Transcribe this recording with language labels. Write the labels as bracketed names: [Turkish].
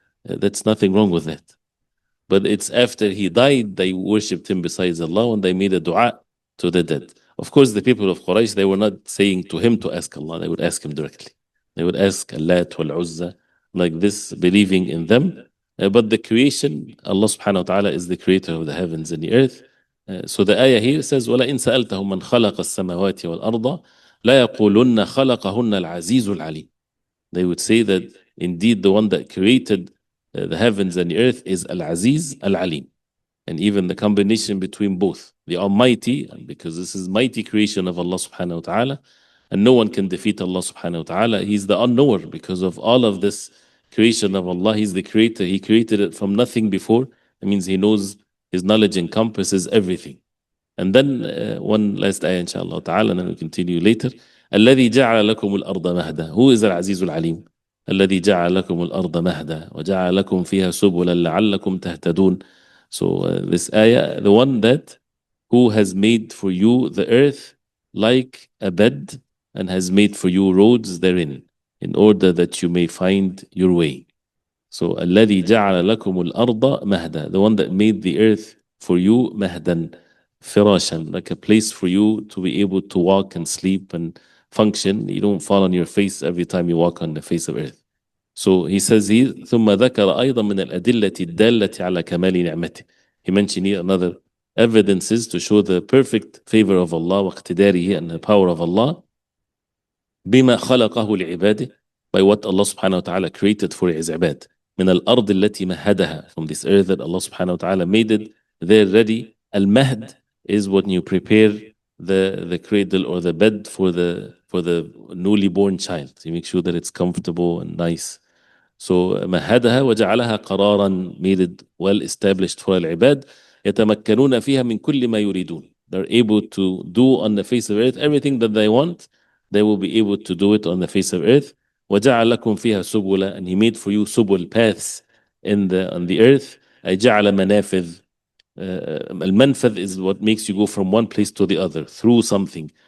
[English] That's nothing wrong with that. But it's after he died, they worshipped him besides Allah, and they made a dua to the dead. Of course, the people of Quraysh, they were not saying to him to ask Allah, they would ask him directly. They would ask Allat wal Uzza, like this, believing in them. But the creation, Allah subhanahu wa ta'ala is the creator of the heavens and the earth. So the ayah here says, [Arabic] وَلَئِنْ سَأَلْتَهُمْ مَنْ خَلَقَ السَّمَاوَاتِ وَالْأَرْضَ لَا يَقُولُنَّ خَلَقَهُنَّ الْعَزِيزُ الْعَلِيمُ. [English] They would say that indeed the one that created the heavens and the earth is Al-Aziz Al-Alim. And even the combination between both, the Almighty, because this is mighty creation of Allah subhanahu wa ta'ala, and no one can defeat Allah subhanahu wa ta'ala. He's the unknower because of all of this creation of Allah. He's the creator. He created it from nothing before. That means He knows, His knowledge encompasses everything. And then one last ayah inshallah ta'ala, and then we continue later. [Arabic] الذي جعل لكم الأرض مهدا. [English] Who is العزيز العليم? [Arabic] الذي جعل لكم الأرض مهدا وجعل لكم فيها سبلا لعلكم تهتدون. [English] So this ayah, the one that who has made for you the earth like a bed and has made for you roads therein in order that you may find your way. So [Arabic] الذي جعل لكم الأرض مهدا, [English] the one that made the earth for you [Arabic] مهدا, فراشا, [English] like a place for you to be able to walk and sleep and function. You don't fall on your face every time you walk on the face of earth. [Arabic] So he says here ثم ذكر أيضا من الأدلة الدالة على كمال نعمته. [English] He mentioned here another evidences to show the perfect favor of Allah [Arabic] واقتداره [English] and the power of Allah [Arabic] بما خلقه لعباده, [English] by what Allah subhanahu wa ta'ala created for his ibad. [Arabic] من الأرض التي مهدها, [English] from this earth that Allah subhanahu wa ta'ala made it there ready. Al-mahd is when you prepare the cradle or the bed for the newly born child. You make sure that it's comfortable and nice. So [Arabic] مهدها وجعلها قرارا, [English] made it well established for العباد. [Arabic] يتمكنون فيها من كل ما يريدون. [English] They're able to do on the face of earth everything that they want. They will be able to do it on the face of earth. [Arabic] وجعل لكم فيها سبلا, [English] and he made for you subul, paths on the earth. [Arabic] أي جعل منافذ. [English] المنفذ is what makes you go from one place to the other through something.